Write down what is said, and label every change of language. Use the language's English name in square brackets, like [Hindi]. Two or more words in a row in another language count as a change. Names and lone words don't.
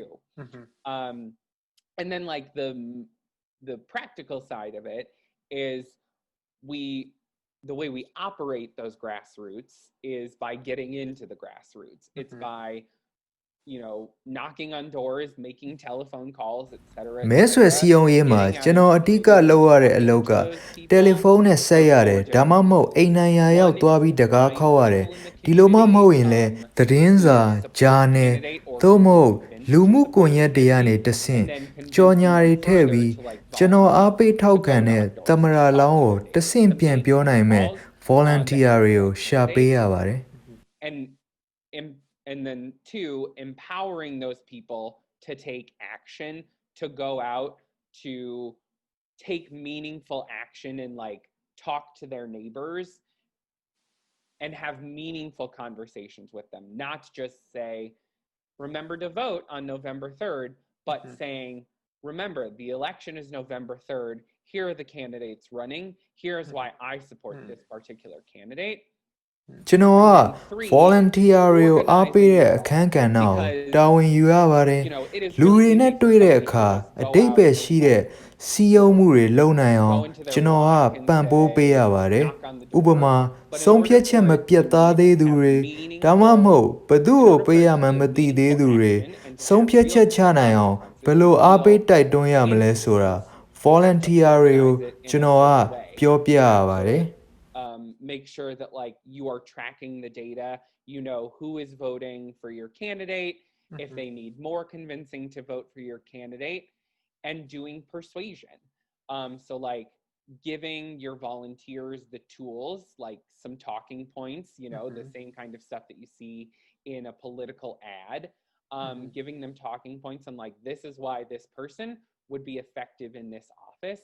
[English] And then like the practical side of it is the way we operate those grassroots is by getting into the grassroots. It's by knocking on doors, making telephone calls, etc. [Burmese] မဲဆွယ်စည်းရုံးရေးမှာကျွန်တော်အဓိကလုပ်ရတဲ့အလုပ်ကတယ်လီဖုန်းနဲ့ဆက်ရတယ်ဒါမှမဟုတ်အိမ်နိုင်ရာရောက်သွားပြီးတကားခေါက်ရတယ်ဒီလိုမှမဟုတ်ရင်လည်းသတင်းစာဂျာနယ်သို့မဟုတ်လူမှုကွန်ရက်တွေကနေတဆင့်ကြော်ညာတွေထည့်ပြီးကျွန်တော်အားပေးထောက်ခံတဲ့သမရာလောင်းကိုတဆင့်ပြန်ပြောနိုင်မဲ့ volunteer တွေကိုရှာပေးရပါတယ် [English] and then two, empowering those people to take action, to go out, to take meaningful action and like talk to their neighbors and have meaningful conversations with them, not just say, remember to vote on November 3rd, but saying, remember, the election is November 3rd. Here are the candidates running. Here's why I support this particular candidate. [Burmese] ကျွန်တော်က volunteer တွေကိုအားပေးတဲ့အခန်းကဏ္ဍကိုတာဝန်ယူရပါတယ်လူတွေနဲ့တွေ့တဲ့အခါအတိတ်ပဲရှိတဲ့စီယုံမှုတွေလုံနိုင်အောင်ကျွန်တော်ကပံ့ပိုးပေးရပါတယ်ဥပမာဆုံးဖြတ်ချက်မပြတ်သားသေးသူတွေဒါမှမဟုတ်ဘသူ့ကိုပေးရမှမသိသေးသူတွေဆုံးဖြတ်ချက်ချနိုင်အောင်ဘယ်လိုအားပေးတိုက်တွန်းရမလဲဆိုတာ volunteer တွေကိုကျွန်တော်ကပြောပြရပါတယ် [English] make sure that like you are tracking the data, you know who is voting for your candidate, if they need more convincing to vote for your candidate, and doing persuasion. So like giving your volunteers the tools, like some talking points, the same kind of stuff that you see in a political ad, giving them talking points on like, this is why this person would be effective in this office.